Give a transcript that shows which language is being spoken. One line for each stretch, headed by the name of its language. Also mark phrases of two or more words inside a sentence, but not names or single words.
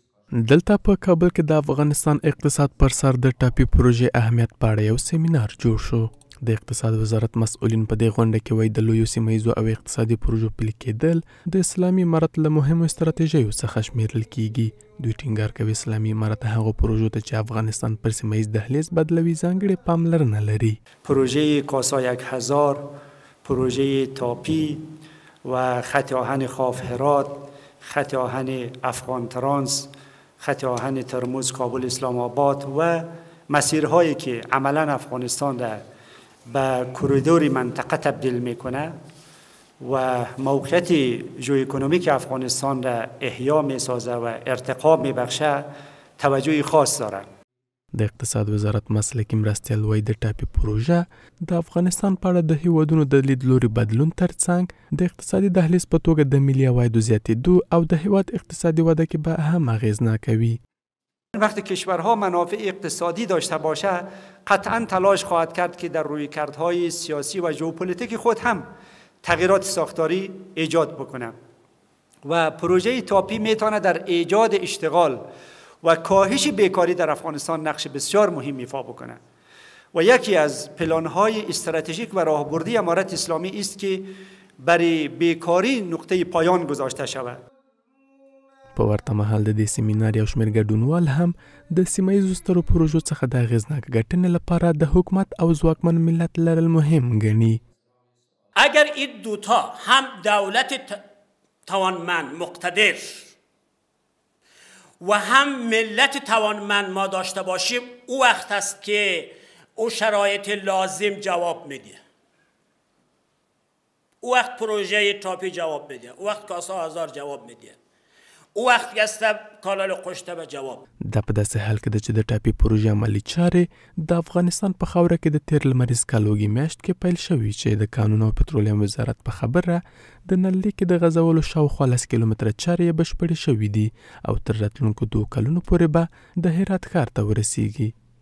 Pashto: دلته په کابل کې د افغانستان اقتصاد پر سر د ټاپي پروژې اهمیت په اړه یو سیمینار جوړ شو. د اقتصاد وزارت مسؤلین په دې غونډه کې وایي د لویو سیمه‌ییزو او اقتصادي پروژو پلي کېدل د اسلامي امارت له مهمو ستراتیژیو څخه شمیرل کیږي. دوی ټینګار کوي اسلامي امارت هغو پروژو ته چې افغانستان پر سیمه‌ییز دهلیز بدلوي ځانګړې پاملرنه لري.
Persian: پروژه کاسا 1000، پروژه تاپی و خط آهن خاف هرات، خط آهن افغان ترانس، خط آهن ترمز کابل اسلام آباد و مسیرهایی که عملا افغانستان را به کوریدور منطقه تبدیل میکنه و موقعیت ژئواکونومیک افغانستان را احیا میسازه و ارتقا میبخشه توجه خاص داره.
Pashto: د اقتصاد وزارت مسلکی مرستیال وایي د ټاپي پروژه د افغانستان په اړه د هیوادونو د لیدلوري بدلون ترڅنګ د اقتصادي دهلیز په توګه د ملي عوایدو زیاتېدو او د هیواد اقتصادي وده کې به اهم اغیزناکه وي.
Persian: وقتی کشورها منافع اقتصادی داشته باشه قطعا تلاش خواهد کرد که در رویکردهای سیاسی و ژئوپلیتیک خود هم تغییرات ساختاری ایجاد بکنه و پروژه تاپی میتونه در ایجاد اشتغال و کاهش بیکاری در افغانستان نقش بسیار مهم ایفا بکنه و یکی از پلان‌های استراتژیک و راهبردی امارت اسلامی است که برای بیکاری نقطه پایان گذاشته شود.
Pashto: په ورته مهال د دې سیمینار یو شمېر ګډونوال هم د سیمه‌ییزو سترو پروژو څخه د اغېزناکه ګټنې لپاره د حکومت او ځواکمن ملت لرل مهم ګڼي.
Persian: اگر این دوتا هم دولت توانمند مقتدر و هم ملت توانمند ما داشته باشیم او وقت است که او شرایط لازم جواب میده. او وقت پروژه تاپی جواب میده. او وقت کاسا 1000 جواب میده. او وقت است کانال قشته به جواب.
Pashto: دا په داسې حال کې ده چې د ټاپي پروژې عملي چارې د افغانستان په خاوره کې د تیر لمریز کال وږمې میاشت کې پیل شوي چې د کانونو او پترولیم وزارت په خبره د نل لیکې د غځولو شاوخوا 10 کیلومتره چارې بشپړې شوي دي او تر راتلونکو 2 کلونو پورې به د هرات ښار ته ورسیږي.